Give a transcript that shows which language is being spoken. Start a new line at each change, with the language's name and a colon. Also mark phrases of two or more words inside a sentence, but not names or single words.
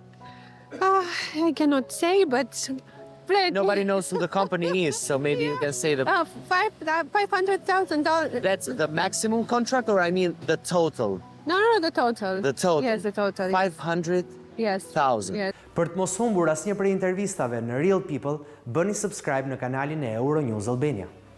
English: I cannot say, but... Nobody knows who the company is, so maybe you can say the... $500,000. That's the maximum contract, or I mean the total? No, the total. The total? Yes, the total. 500,000. Yes.
Albanian: Për të mos humbur asnjë prej intervistave në Real People, bëni subscribe në kanalin e Euronews Albania.